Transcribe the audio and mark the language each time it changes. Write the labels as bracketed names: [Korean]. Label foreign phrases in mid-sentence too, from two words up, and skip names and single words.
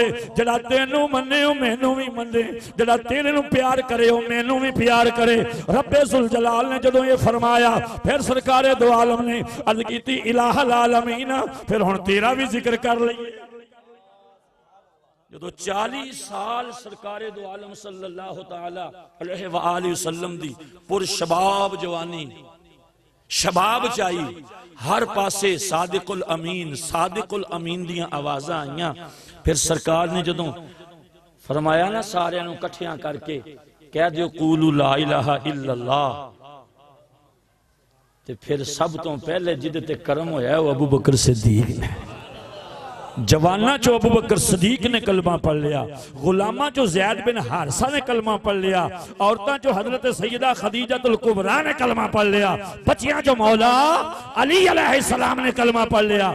[Punjabi] جڑا تینوں منے ہو مینوں بھی منے، جڑا تیرے نوں پیار کرے ہو مینوں بھی پیار کرے. ربِ ذوالجلال نے جدوں یہ فرمایا، فیر سرکارِ دو عالم نے عرض کیتی الٰہ العالمین، فیر ہݨ تیرا بھی ذکر کر لئیے. جدوں 40 سال سرکارِ دو عالم [Arabic] صلى الله تعالى عليه وآله وسلم [Punjabi] دی پرشباب جوانی شباب چائی، ہر پاسے صادق الامین دیاں آوازاں آئیاں. فیر سرکار نے جدوں فرمایا نا ساریاں نوں اکٹھیاں کرکے کہہ دیو [Arabic] قولوا لا إله إلا الله, [Punjabi] تے فیر سب تو پہلے جدے تے کرم ہویا وہ ابوبکر صدیق نے. جواناں چوں ابوبکر صدیق نے کلمہ پڑھ لیا، غلاماں چوں زید بن حارثہ نے کلمہ پڑھ لیا، عورتاں چوں حضرت سیدہ خدیجۃ الکبریٰ نے کلمہ پڑھ لیا، بچیاں چوں مولا علی علیہ السلام نے کلمہ پڑھ لیا.